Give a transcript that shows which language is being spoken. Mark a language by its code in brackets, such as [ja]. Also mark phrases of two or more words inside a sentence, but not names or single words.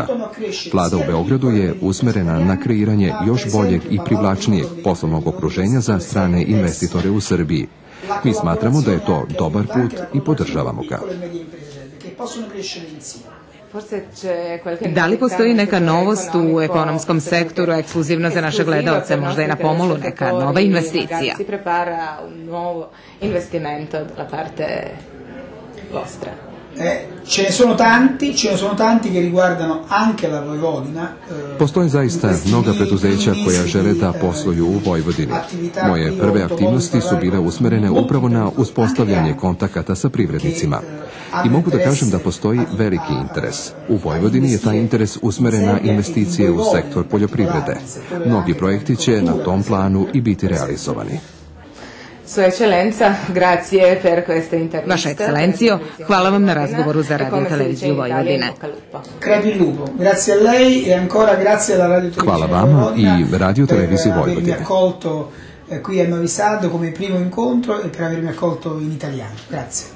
[sr] Vlada u Beogradu je usmerena na kreiranje još boljeg i privlačnijeg poslovnog okruženja za strane investitore u Srbiji. Mi smatramo da je to dobar put i podržavamo ga. Da li postoji neka novost u ekonomskom sektoru ekskluzivno za naše gledaoce? Možda je na pomolu neka nova investicija? [it] Ce ne sono tanti che riguardano anche la Vojvodina. [sr] Postoje zaista mnoga preduzeća koja žele da posluju u Vojvodini. Moje prve aktivnosti su bile usmerene upravo na uspostavljanje kontakata sa privrednicima. I mogu da kažem da postoji veliki interes. U Vojvodini je taj interes usmeren na investicije u sektor poljoprivrede. Mnogi projekti će na tom planu i biti realizovani. Vaša ekscelencijo, hvala vam na razgovoru za Radio Televiziju Vojvodine. Hvala vama i Radio Televiziji Vojvodine. [it] Qui a Novi Sad come primo incontro e per avermi accolto in italiano. Grazie.